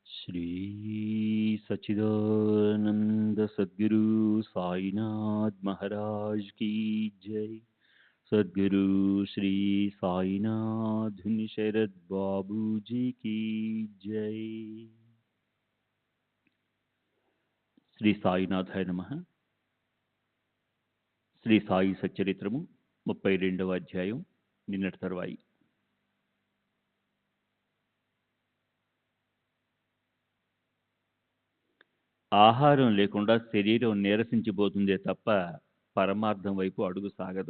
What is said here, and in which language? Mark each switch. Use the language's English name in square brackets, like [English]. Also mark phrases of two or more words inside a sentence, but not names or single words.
[Hindi] श्री सच्चिदानंद सद्गुरु साईनाथ महाराज की जय। सद्गुरु श्री साईनाथ शरद बाबू जी की जय। [Telugu] శ్రీ సాయినాథాయ నమః. శ్రీ సాయి సచ్చరిత్రము 32వ అధ్యాయం, నిన్నటి తర్వాయి. ఆహారం లేకుండా శరీరం నీరసించిపోతుందే తప్ప పరమార్థం వైపు అడుగు సాగదు.